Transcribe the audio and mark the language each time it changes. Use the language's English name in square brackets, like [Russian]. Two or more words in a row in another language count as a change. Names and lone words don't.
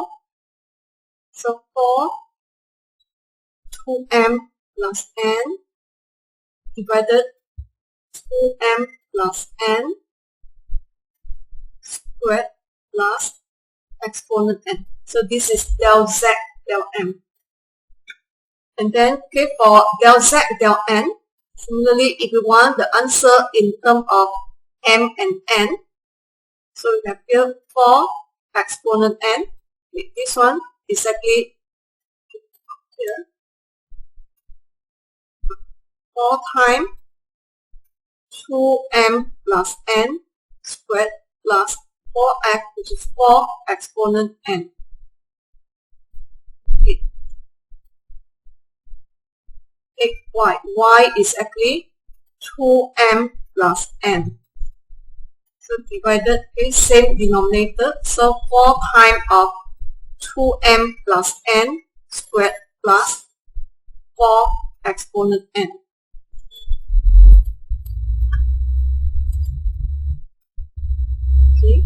[English] So 4, 2m plus n divided 2m plus n squared plus exponent n. So this is del z del m. And then, okay, for del z del n, similarly, if you want the answer in terms of m and n, so we have here 4 exponent n. This one is exactly here. 4 times 2m plus n squared plus 4x, which is 4 exponent n. 8y. Y is actually 2m plus n. So divided with same denominator. So 4 times of 2m plus n squared plus 4 exponent n. Okay.